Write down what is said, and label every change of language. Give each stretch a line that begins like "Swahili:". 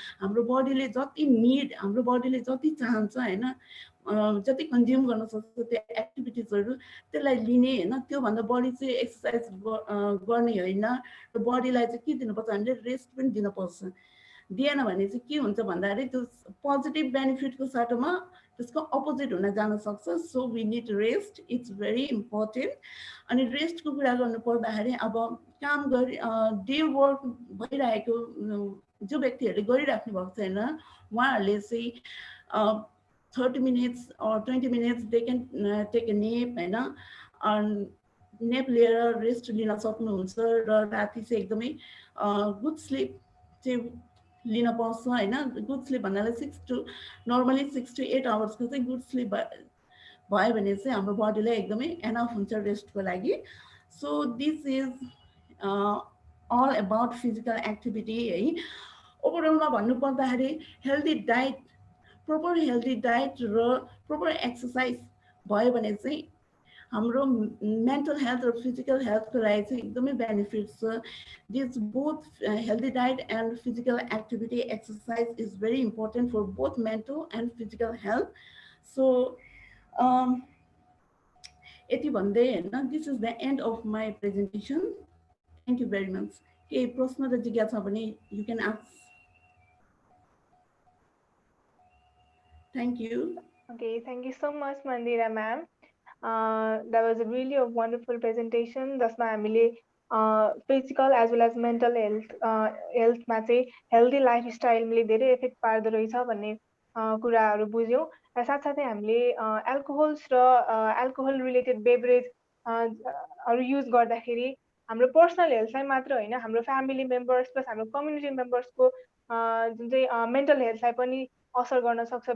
Nepali: हाम्रो बडीले हाम्रो बडीले जति चाहन्छ होइन, जति कन्ज्युम गर्न सक्छ त्यो एक्टिभिटिजहरू त्यसलाई लिने होइन। त्योभन्दा बढी चाहिँ एक्सर्साइज गर्ने होइन। र बडीलाई चाहिँ के दिनुपर्छ, हामीले रेस्ट पनि दिनुपर्छ। दिएन भने चाहिँ के हुन्छ भन्दाखेरि त्यो पोजिटिभ बेनिफिटको साटोमा त्यसको अपोजिट हुन जान सक्छ।
English: So we need rest, it's very important.
Nepali: अनि रेस्टको कुरा गर्नु पर्दाखेरि अब काम डे वर्क भइरहेको जो व्यक्तिहरूले गरिराख्नु भएको छैन उहाँहरूले चाहिँ
English: 30 minutes or 20 minutes they can take a nap
Nepali: होइन। नेप लिएर रेस्ट लिन सक्नुहुन्छ र राति चाहिँ एकदमै गुड स्लिप चाहिँ लिन पाउँछ होइन। गुड स्लिप भन्नाले नर्मली 6 to 8 आवर्सको चाहिँ गुड स्लिप भयो भने चाहिँ हाम्रो बडीलाई एकदमै एनफ हुन्छ रेस्टको लागि।
English: So this is all about physical activity है।
Nepali: ओभरअलमा भन्नुपर्दाखेरि healthy diet, proper healthy diet र प्रोपर एक्सर्साइज भयो भने चाहिँ हाम्रो मेन्टल हेल्थ र फिजिकल हेल्थको लागि चाहिँ एकदमै बेनिफिट छ।
English: This both healthy diet and physical activity exercise is very important for both mental and physical health. So
Nepali: यति भन्दै होइन,
English: This is the end of my presentation. Thank you very much.
Nepali: केही प्रश्न र जिज्ञासा भने
English: You can ask. Thank you. Okay, thank you so much, Mandira ma'am. That was a really a wonderful presentation.
Nepali: जसमा हामीले
English: physical as well as mental health
Nepali: मा चाहिँ healthy lifestyle धेरै इफेक्ट पार्दो रहेछ भन्ने कुराहरू बुझ्यौँ। र साथसाथै हामीले एल्कोहोल्स र एल्कोहोल रिलेटेड बेभरेज हरू युज गर्दाखेरि हाम्रो पर्सनल हेल्थलाई मात्र होइन, हाम्रो फ्यामिली मेम्बर्स प्लस हाम्रो कम्युनिटी मेम्बर्सको जुन चाहिँ मेन्टल हेल्थलाई पनि असर गर्न सक्छ।